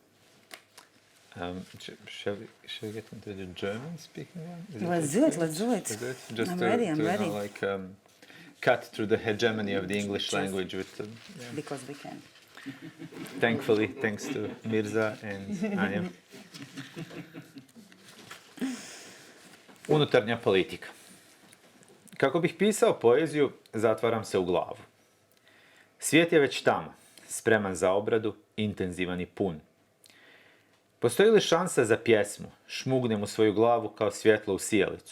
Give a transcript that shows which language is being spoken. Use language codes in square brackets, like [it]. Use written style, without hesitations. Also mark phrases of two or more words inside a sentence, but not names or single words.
[en] Shall we get into the German-speaking one? Let's do it. Just I'm to, ready. Cut through the hegemony of the English language with Because we can. Thankfully, thanks to Mirza and Anja. [hr] Unutarnja politika. Kako bih pisao poeziju, zatvaram se u glavu. Svijet je već tamo, spreman za obradu, intenzivan i pun. Postoji li šansa za pjesmu? Šmugnem u svoju glavu kao svjetlo u sijalicu.